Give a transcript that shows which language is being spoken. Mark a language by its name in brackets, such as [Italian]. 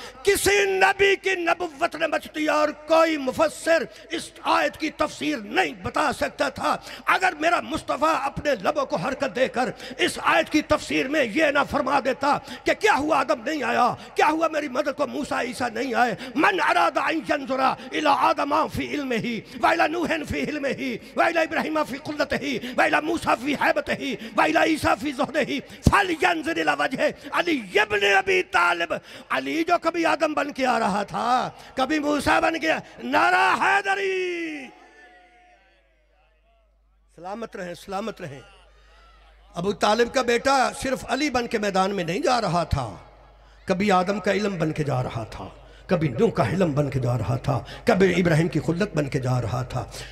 [Urdu] کسی نبی کی نبوت نے بچتی اور کوئی مفسر اس آیت کی تفسیر نہیں بتا سکتا تھا اگر میرا مصطفیٰ اپنے لبوں کو حرکت دے کر اس آیت کی تفسیر میں یہ نہ فرما دیتا کہ کیا ہوا آدم نہیں آیا، کیا ہوا میری مدد کو موسیٰ عیسیٰ نہیں آئے. [Arabic] من اراد ان ينظر الى آدم في علمه والى نوح في علمه والى ابراہیم في قدرته والى موسیٰ في حیبته والى عیسیٰ في زہده ینظر الى وجہ علی ابن ابی طالب. [Urdu] علی جو کبھی آدم بن کے آ رہا تھا، کبھی موسیٰ بن کے. نعرہ حیدری. سلامت رہیں سلامت رہیں. ابو طالب کا بیٹا صرف علی بن کے میدان میں نہیں جا رہا تھا، کبھی آدم کا علم بن کے جا رہا تھا، کبھی نوح کا علم بن کے جا رہا تھا، کبھی ابراہیم کی خلت بن کے جا رہا تھا.